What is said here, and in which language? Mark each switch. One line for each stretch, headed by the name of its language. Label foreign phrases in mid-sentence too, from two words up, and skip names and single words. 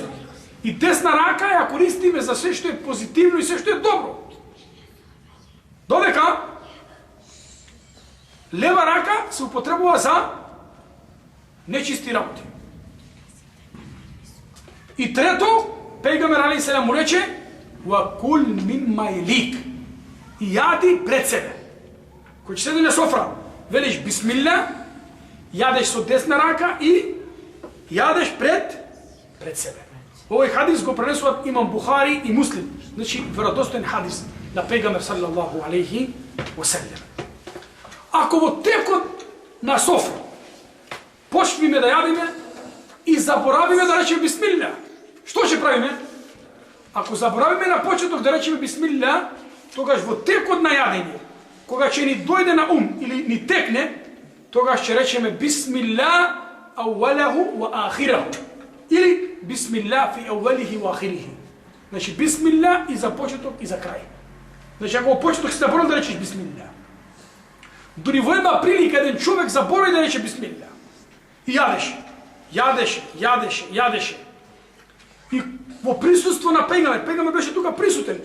Macedonian: И десна рака ја користиме за се што е позитивно и се што е добро. Додека лева рака се употребува за нечисти работи. И трето, пейгамбер
Arabic: عليه السلام
Macedonian: му рече:
Arabic: وكل مما يليك.
Macedonian: И јади пред себе. Кој ќе седи на софра, велиш бисмилла, јадеш со десна рака и јадеш пред себе. Овој хадис го пренесуваат имам Бухари и Муслим. Значи, веродостоен хадис на пейгамбер
Arabic: صلى الله عليه وسلم.
Macedonian: Ако во текот на софра почнеме да јадеме и заборавиме да речеме бисмилла, што ќе правиме? Ако заборавиме на почеток да речеме бисмилла, тогаш во текот на јадење, кога ќе ни дојде на ум или ни текне, тогаш ќе речеме
Arabic: بسم الله أوله وآخره. Или بسم الله في أوله وآخره.
Macedonian: Значи бисмилlah и за почеток и за крај. Значи ако почеток си заборал да речеш бисмилlah. Дори во една прилика еден човек заборави да рече бисмилlah. И јадеше. И во присуство на пегамбер беше тука присутен.